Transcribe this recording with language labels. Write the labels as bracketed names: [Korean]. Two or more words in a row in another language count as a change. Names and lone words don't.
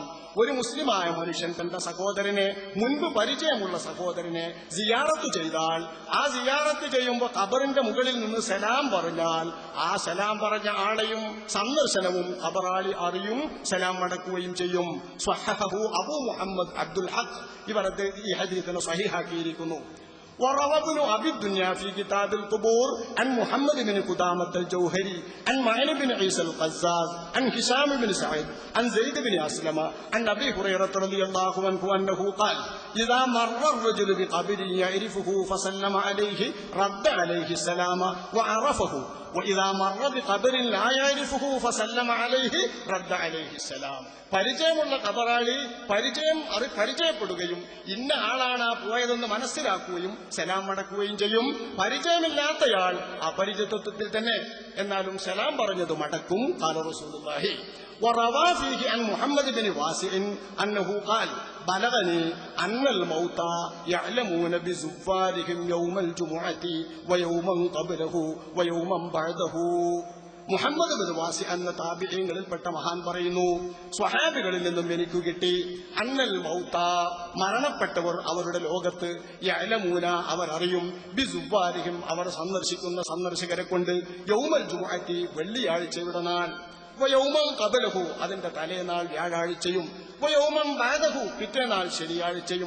[Malayalam] ഒരു മുസ്ലിമായ മനുഷ്യൻ തന്റെ സഹോദരനെ, മുൻപ് പരിചയമുള്ള സഹോദരനെ സിയാറത്ത് ചെയ്താൽ, ആ സിയാറത്ത് ചെയ്യുമ്പോൾ ഖബറിന്റെ മുകളിൽ നിന്ന് സലാം പറഞ്ഞാൽ, ആ സലാം പറഞ്ഞ ആളെയും സന്ദർശനവും ഖബറാളി അറിയും, സലാം മടക്കുകയും ചെയ്യും. സ്വഹഹഹു അബൂ മുഹമ്മദ് അബ്ദുൽ ഹഖ്, ഇവരത്തെ ഈ ഹദീസിനെ സ്വഹീഹാക്കിയിരിക്കുന്നു. [Arabic] وروى ابن أبي الدنيا في كتاب القبور عن محمد بن قدامة الجوهري عن معين بن عيسى القزاز عن هشام بن سعيد عن زيد بن أسلم عن أبي هريرة رضي الله عنه أنه قال, إذا مر الرجل بقبر يعرفه فسلم عليه رد عليه السلام وعرفه, وإذا مر بقبر لا يعرفه فسلم عليه رد عليه السلام. [Malayalam] പരിചയമുള്ള ഖബറാളി പരിചയപ്പെടുകയും ഇന്ന ആളാണ് ആ പോയതെന്ന് മനസ്സിലാക്കുകയും സലാം മടക്കുകയും ചെയ്യും. പരിചയമില്ലാത്തയാൾ അപരിചിതത്വത്തിൽ തന്നെ എന്നാലും സലാം പറഞ്ഞത് മടക്കും. [Arabic] قال رسول الله وروى فيه عن محمد بن واسع أنه قال, بلغني أن الموتى يعلمون بزفارهم يوم الجمعة ويوما قبله ويوما بعده. [Malayalam] മുഹമ്മദ് ബിൻ വാസി എന്ന താബിഈങ്ങളിൽപ്പെട്ട മഹാൻ പറയുന്നു, സ്വഹാബികളിൽ നിന്നും എനിക്ക് കിട്ടി, [Arabic] أن الموتى, [Malayalam] മരണപ്പെട്ടവർ അവരുടെ ലോകത്ത്, യഅലമൂന, അവർ അറിയും, ബിസുവാരിഹിം, അവർ സന്ദർശിക്കുന്ന സന്ദർശകരെ കൊണ്ട്, [Arabic] يوم الجمعة, [Malayalam] വെള്ളിയാഴ്ചയുടെ നാൾ, [Arabic] ويوما قبله, [Malayalam] അതിന്റെ തലേനാൾ വ്യാഴാഴ്ചയും, [Arabic] ويوما بعده, [Malayalam] പിറ്റേനാൾ ശനിയാഴ്ചയും.